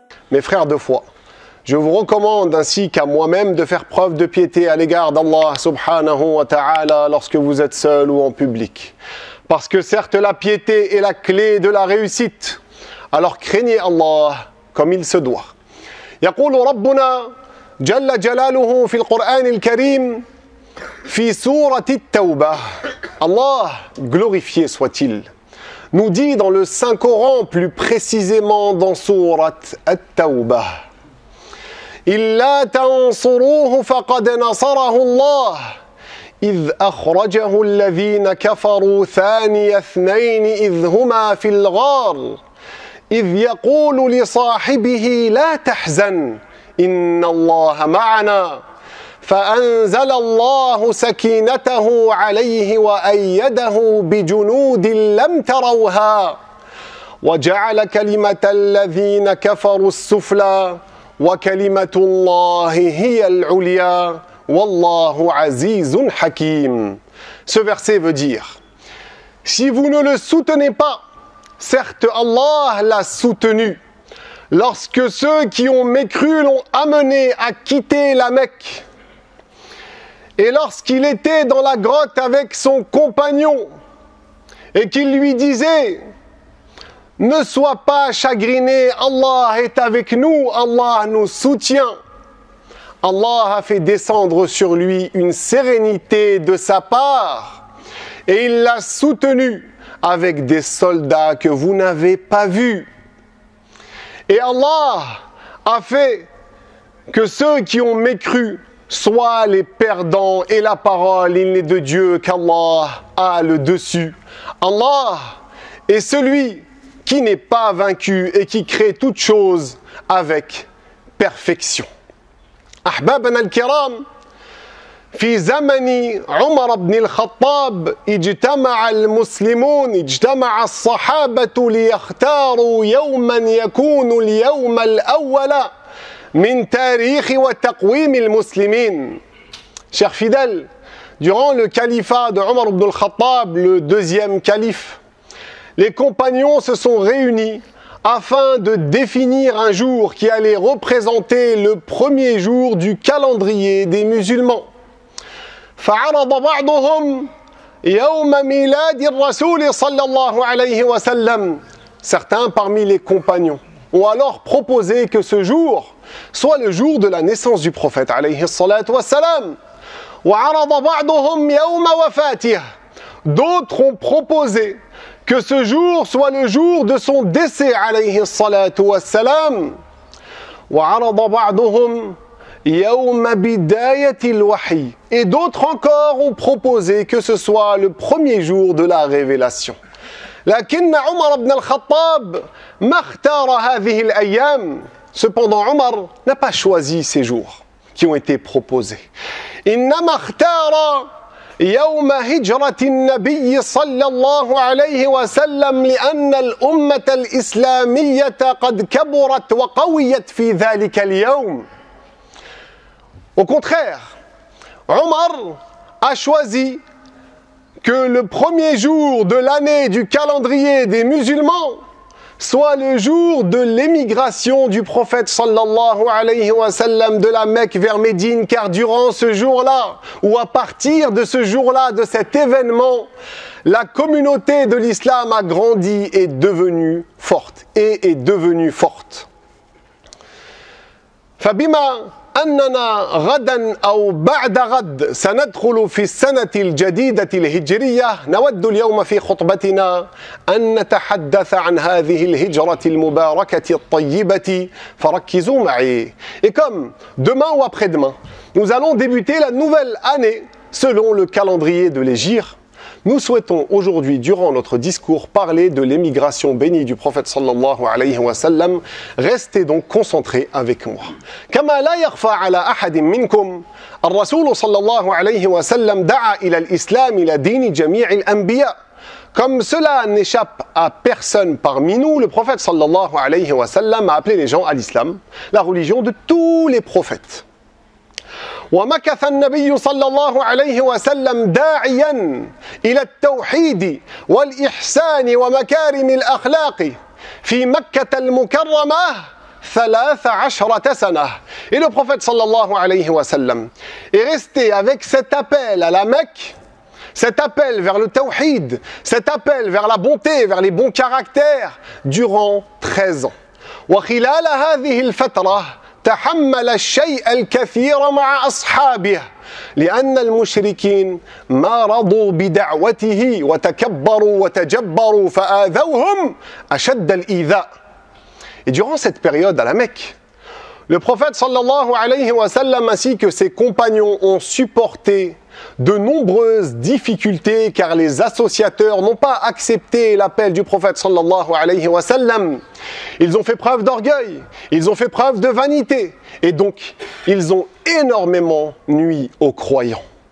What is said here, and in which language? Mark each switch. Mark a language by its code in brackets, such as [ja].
[fr] Mes frères de foi, je vous recommande ainsi qu'à moi-même de faire preuve de piété à l'égard d'Allah subhanahu wa ta'ala lorsque vous êtes seul ou en public. Parce que certes la piété est la clé de la réussite. Alors craignez Allah comme il se doit. [ar] يقول ربنا جل جلاله في القرآن الكريم في سورة التوبة. [fr] Allah, glorifié soit-il, nous dit dans le Saint-Coran, plus précisément dans Surat At-Tawbah, [ar] إِلَّا تَنْصُرُوهُ فَقَدْ نَصَرَهُ اللَّهُ إِذْ أَخْرَجَهُ الَّذِينَ كَفَرُوا ثَانِيَ اثْنَيْنِ إِذْ هُمَا فِي الْغَارِ إِذْ يَقُولُ لِصَاحِبِهِ لَا تَحْزَنْ إِنَّ اللَّهَ مَعَنَا فأنزل الله سكينته عليه وأيده بجنود لم تروها وجعل كلمة الذين كفروا السفلى وكلمة الله هي العليا والله عزيز حكيم. [fr] Ce verset veut dire: si vous ne le soutenez pas, certes Allah l'a soutenu. Lorsque ceux qui ont mécru l'ont amené à quitter la Mecque, et lorsqu'il était dans la grotte avec son compagnon et qu'il lui disait: ne sois pas chagriné, Allah est avec nous, Allah nous soutient, Allah a fait descendre sur lui une sérénité de sa part et il l'a soutenu avec des soldats que vous n'avez pas vus. Et Allah a fait que ceux qui ont mécru soient les perdants, et la parole, il n'est de Dieu qu'Allah a le dessus. Allah est celui qui n'est pas vaincu et qui crée toutes choses avec perfection. [ar] أحبابنا الكرام، في زمن عمر بن الخطاب اجتمع المسلمون، اجتمع الصحابة ليختاروا يوما يكون اليوم الأول من تاريخ وتقويم المسلمين. [fr] Chers fidèles, durant le califat de Omar ibn al-Khattab, le deuxième calife, les compagnons se sont réunis afin de définir un jour qui allait représenter le premier jour du calendrier des musulmans. [ar] فعرض بعضهم يوم ميلاد الرسول صلى الله عليه وسلم. [fr] Certains parmi les compagnons ont alors proposé que ce jour soit le jour de la naissance du prophète alayhi salatu wassalam. [ar] وعرض بعضهم يوم وفاته. [fr] D'autres ont proposé que ce jour soit le jour de son décès alayhi salatu wassalam. [ar] وعرض بعضهم يوم بداية الوحي. [fr] Et d'autres encore ont proposé que ce soit le premier jour de la révélation. [ar] لكن عمر بن الخطاب ما اختار هذه الأيام. [fr] Cependant, Omar n'a pas choisi ces jours qui ont été proposés. [ar] إنما اختار يوم هجرة النبي صلى الله عليه وسلم لأن الأمة الإسلامية قد كبرت وقويت في ذلك اليوم. [fr] Au contraire, Omar a choisi que le premier jour de l'année du calendrier des musulmans soit le jour de l'émigration du prophète sallallahu alayhi wa sallam de la Mecque vers Médine, car durant ce jour-là, ou à partir de ce jour-là, de cet événement, la communauté de l'islam a grandi et est devenue forte, et est devenue forte. [ar] فبما أننا غدا أو بعد غد سندخل في السنة الجديدة الهجرية، نود اليوم في خطبتنا أن نتحدث عن هذه الهجرة المباركة الطيبة، فركزوا معي. [fr] Et comme demain ou après-demain, nous allons débuter la nouvelle année selon le calendrier de l'Hégire, nous souhaitons aujourd'hui, durant notre discours, parler de l'émigration bénie du prophète sallallahu alayhi wa sallam. Restez donc concentrés avec moi. [ar] كما لا يخفى على أحد منكم الرسول صلى الله عليه وسلم دعا إلى الإسلام إلى دين جميع الأنبياء. [fr] Comme cela n'échappe à personne parmi nous, le prophète sallallahu alayhi wa sallam a appelé les gens à l'islam, la religion de tous les prophètes. [ar] ومكث النبي صلى الله عليه وسلم داعيا إلى التوحيد والإحسان ومكارم الأخلاق في مكة المكرمة 13 سنة. [fr] Et le prophète sallallahu alayhi wa sallam est resté avec cet appel à la Mecque, cet appel vers le tawhid, cet appel vers la bonté, vers les bons caractères durant 13 ans. [ar] وخلال هذه الفترة تحمل الشيء الكثير مع أصحابه لأن المشركين ما رضوا بدعوته وتكبروا وتجبروا فآذوهم أشد الإيذاء. [fr] Et durant cette période à la Mecque, le prophète sallallahu alayhi wa sallam ainsi que ses compagnons ont supporté de nombreuses difficultés car les associateurs n'ont pas accepté l'appel du prophète sallallahu alayhi wa sallam. Ils ont fait preuve d'orgueil, ils ont fait preuve de vanité et donc ils ont énormément nui aux croyants.